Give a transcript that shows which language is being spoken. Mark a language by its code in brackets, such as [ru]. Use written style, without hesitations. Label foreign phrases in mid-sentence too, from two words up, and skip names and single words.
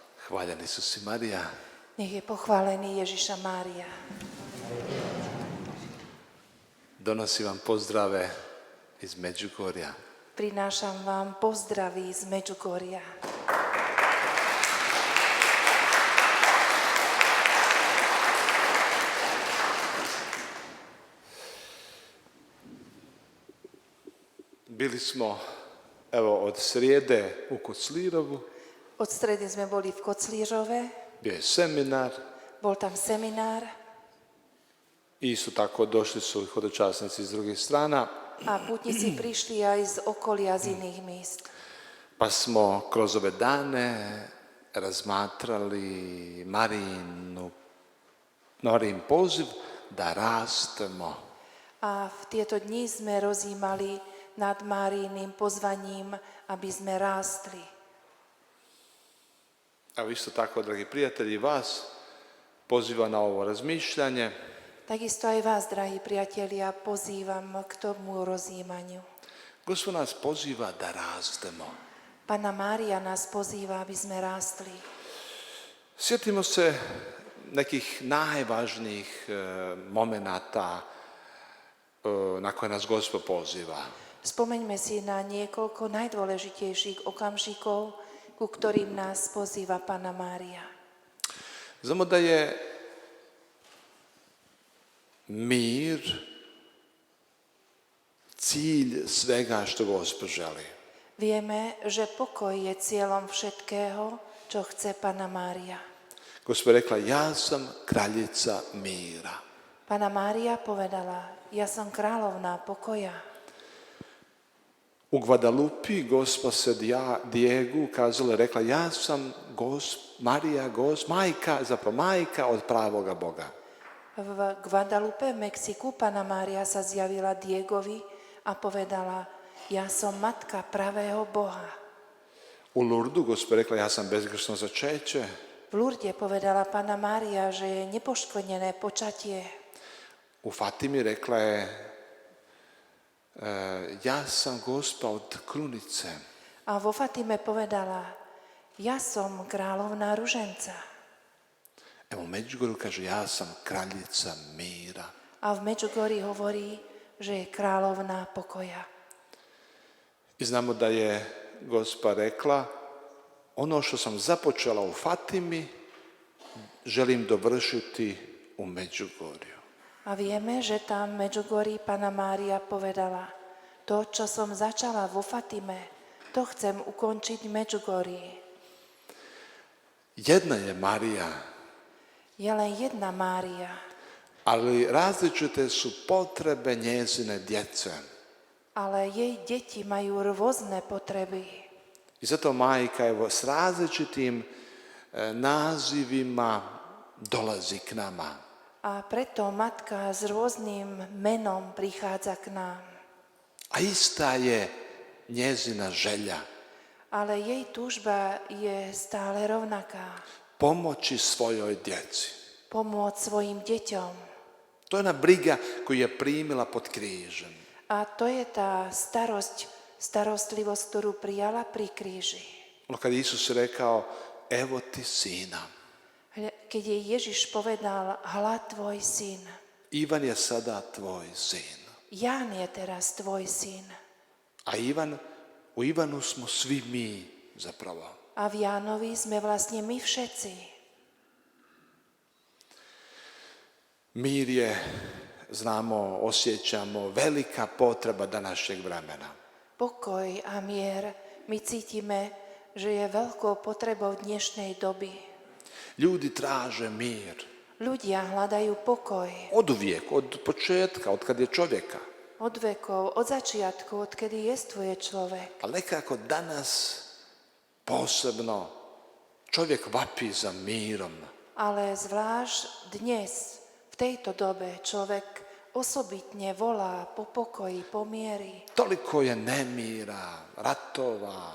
[hr] Hvaljen Isus i Marija. [sk] Nech je pochválený Ježiša Mária. [hr] Donosim vam pozdrave iz Međugorja. [sk] Prinášam vám pozdraví z Medžugorja. [hr] Bili smo, evo, od srijede u Koclirovu, [sk] Od stredy sme boli v Koclířove, [hr] bio je seminar [sk] bol tam seminár [hr] i isto tako došli su i hodočasnici iz drugih strana, [sk] a pútnici prišli aj z okolia z iných míst. [hr] pa smo kroz ove dane razmatrali Marijin poziv da rastemo. [sk] A v tieto dni sme rozímali nad Márijiným pozvaním, aby sme rástli. [hr] Evo isto tako, dragi prijatelji, vas poziva na ovo razmišljanje. [sk] Takisto aj vás, drahí priatelia, pozývam k tomu rozjímaniu. [hr] Gospod nas poziva da rastemo. [sk] Panna Mária nás pozýva, aby sme rástli. [hr] Sjetimo se nekih najvažnijih momenata na koje nas Gospod poziva. [sk] Spomeňme si na niekoľko najdôležitejších okamžikov, ku ktorým nás pozýva Panna Mária. [hr] Znamo da je mir cilj svega što Gospod želi. [sk] Vieme, že pokoj je cieľom všetkého, čo chce Panna Mária. [hr] Gospod rekla, ja sam kraljica mira. [sk] Panna Mária povedala, ja som kráľovná pokoja. [hr] U Guadalupi Gospa se Diegu ukazala, rekla, ja sam majka od pravoga Boga. [sk] V Guadalupe, v Mexiku, Panna Mária sa zjavila Diegovi a povedala, ja som matka pravého Boha. [hr] U Lurdu Gospa rekla, ja sam bezgrešno začeće. [sk] V Lurde povedala Panna Mária, že je nepoškvrnené počatie. [hr] U Fatimi rekla je, ja sam Gospa od krunice. [sk] A vo Fatime povedala, ja som kráľovná ruženca. [hr] Evo u Međugorju kaže, ja sam kraljica mira. [sk] A v Medžugorji hovorí, že je kráľovná pokoja. [hr] I znamo da je Gospa rekla, ono što sam započela u Fatimi, želim dovršiti u Međugorju. [sk] A vieme, že tam v Medžugorji Panna Mária povedala, to, čo som začala vo Fatime, to chcem ukončiť v Medžugorji. [hr] Jedna je Marija, [sk] Je len jedna Mária, [hr] ali različite su potrebe njezine djece. [sk] ale jej deti majú rôzne potreby. [hr] I zato majka evo s različitim nazivima dolazi k nama. [sk] A preto matka s rôznym menom prichádza k nám. [hr] A ista je njezina želja. [sk] Ale jej túžba je stále rovnaká. [hr] Pomoći svojoj djeci. [sk] Pomôcť svojim deťom. [hr] To je ona briga koju je primila pod križem. [sk] A to je tá starostlivosť, ktorú prijala pri kríži. [hr] Ono kad Isus rekao, evo ti sina. [sk] Keď jej Ježiš povedal, hľa tvoj syn. [hr] Ivan je sada tvoj sin. [sk] Ján je teraz tvoj syn. [hr] A u Ivanu smo svi mi zapravo. [sk] A v Jánovi sme vlastne my všetci. [hr] Mir je, znamo, osjećamo, velika potreba današnjeg vremena. [sk] Pokoj a mier my cítime, že je veľkou potrebou dnešnej doby. [hr] Ljudi traže mir. [sk] Ľudia hľadajú pokoj. [hr] Oduvijek, od početka, od kad je čovjeka. [sk] Od vekov, od začiatku, odkedy jestvuje človek. [hr] Ali nekako danas posebno čovjek vapi za mirom. [sk] Ale zvlášť dnes, v tejto dobe, človek osobitne volá po pokoji, po mieri. [hr] Toliko je nemira, ratova,